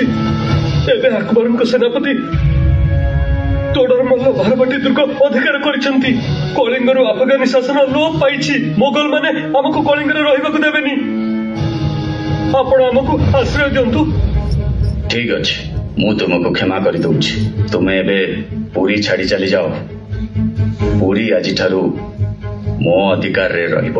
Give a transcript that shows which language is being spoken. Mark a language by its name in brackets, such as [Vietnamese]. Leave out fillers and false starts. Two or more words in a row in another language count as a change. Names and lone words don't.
[Odia] ଏବେ ଅକବର ସେନାପତି ତୋଡ଼ର ମଲ୍ଲ ଭାରବାଟୀ ଦୁର୍ଗ ଅଧିକାର କରିସାରିଛନ୍ତି। କଳିଙ୍ଗର ଅଫଗାନୀ ଶାସନ ଲୋପ ପାଇଛି। ମୋଗଲ ମାନେ ଆମକୁ କଳିଙ୍ଗରେ ରହିବାକୁ ଦେବେନି। ଆପଣ ଆମକୁ ଆଶ୍ରୟ ଦିଅନ୍ତୁ। ଠିକ୍ ଅଛି ମୁଁ ତୁମକୁ କ୍ଷମା କରି ଦେଉଛି। ତୁମେ ଏବେ ପୁରୀ ଛାଡ଼ି ଚାଲି ଯାଅ। ପୁରୀ ଆଜି ଠାରୁ ମୋ ଅଧିକାର ରେ ରହିବ।